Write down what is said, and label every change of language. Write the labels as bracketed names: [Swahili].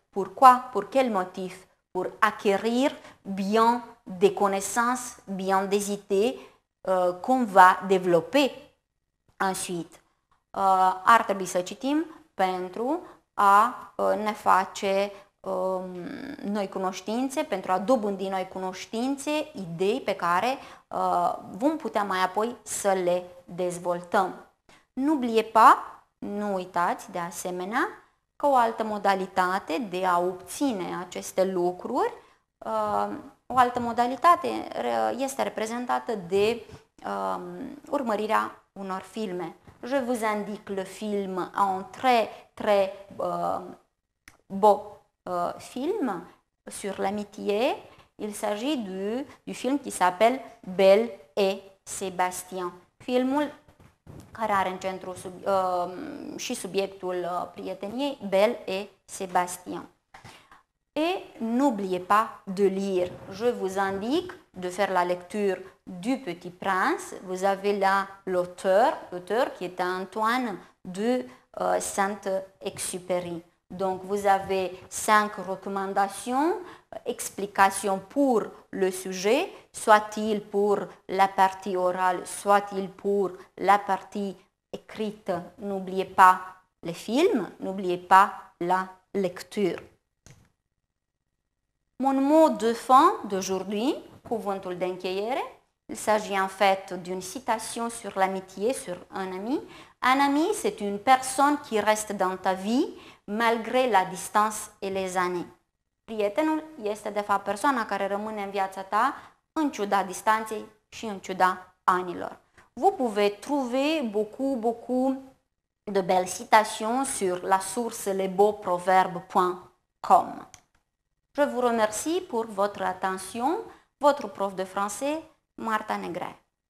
[French] Pourquoi? Pour quel motif? Pour acquérir bien des connaissances, bien des idées qu'on va développer ensuite. [Romanian] Ar trebui să citim pentru a ne face noi cunoștințe, pentru a dobândi noi cunoștințe, idei pe care vom putea mai apoi să le dezvoltăm. [French] N'oubliez pas, [Romanian] nu uitați de asemenea, că o altă modalitate de a obține aceste lucruri, o altă modalitate este reprezentată de urmărirea unor filme. [French] Je vous indique le film, un très beau film sur l'amitié. Il s'agit du film qui s'appelle Belle et Sébastien. [Romanian] Filmul care are în centru și subiectul prieteniei, Belle et Sébastien. [French] Et n'oubliez pas de lire. Je vous indique de faire la lecture du Petit Prince. Vous avez là l'auteur qui est Antoine de Saint-Exupéry. Donc vous avez 5 recommandations, explications pour le sujet, soit-il pour la partie orale, soit-il pour la partie écrite. N'oubliez pas les films, n'oubliez pas la lecture. Mon mot de fin d'aujourd'hui, [Romanian] cuvântul de încheiere, [French] il s'agit en fait d'une citation sur l'amitié, sur un ami. Un ami, c'est une personne qui reste dans ta vie malgré la distance et les années. [Romanian] Prietenul este de fapt persoana care rămâne în viața ta în ciuda distanței și în ciuda anilor. [French] Vous pouvez trouver beaucoup de belles citations sur la source lesbeauxproverbes.com. Je vous remercie pour votre attention. Votre prof de français, Marta Negret.